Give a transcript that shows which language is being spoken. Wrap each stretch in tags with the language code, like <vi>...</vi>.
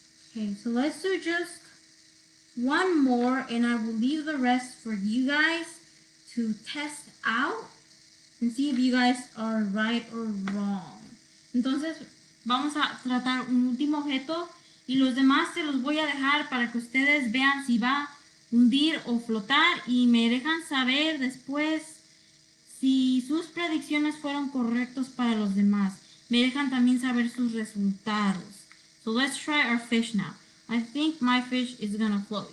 <en>Okay, so let's do just one more and I will leave the rest for you guys to test out and see if you guys are right or wrong.</en> <es>Entonces, vamos a tratar un último objeto y los demás se los voy a dejar para que ustedes vean si va a hundir o flotar y me dejan saber después si sus predicciones fueron correctos para los demás. me dejan también saber sus resultados.</es> <en>So let's try our fish now. I think my fish is gonna float.</en>